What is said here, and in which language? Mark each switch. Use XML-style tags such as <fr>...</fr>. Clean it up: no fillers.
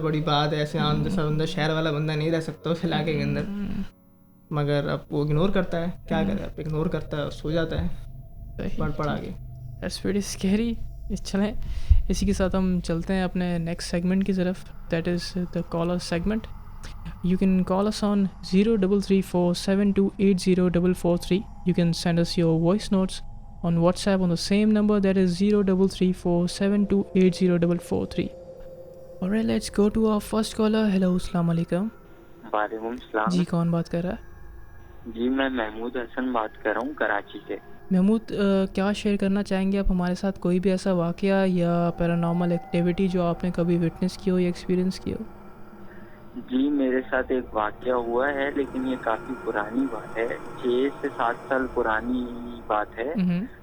<hi>बड़ी बात है, ऐसे आम जैसा बंदा, शहर वाला बंदा नहीं रह सकता उस इलाके के अंदर, मगर अब वो इग्नोर करता है। क्या करे, अब इग्नोर करता है और सो जाता है पढ़ आगे।</hi> <en>That's very scary.</en> <hi>चलें, इसी के साथ हम चलते हैं अपने नेक्स्ट सेगमेंट की तरफ,</hi> <en>That is the caller segment. You can call us on 0334728043. You can send us your voice notes on WhatsApp on the same number, that is 0334728043. Alright, let's go to our first caller. Hello,</en> <hi>अस्सलाम वालेकुम। वालेकुम सलाम जी, कौन बात कर रहा है? जी, मैं महमूद हसन बात कर रहा हूँ कराची से। महमूद, क्या शेयर करना चाहेंगे आप हमारे साथ? कोई भी ऐसा वाक़या या पैरानॉर्मल एक्टिविटी जो आपने कभी विटनेस की हो या एक्सपीरियंस की हो? जी, मेरे साथ एक वाक़या हुआ है, लेकिन ये काफ़ी पुरानी बात है, 6 से 7 साल पुरानी बात है।</hi>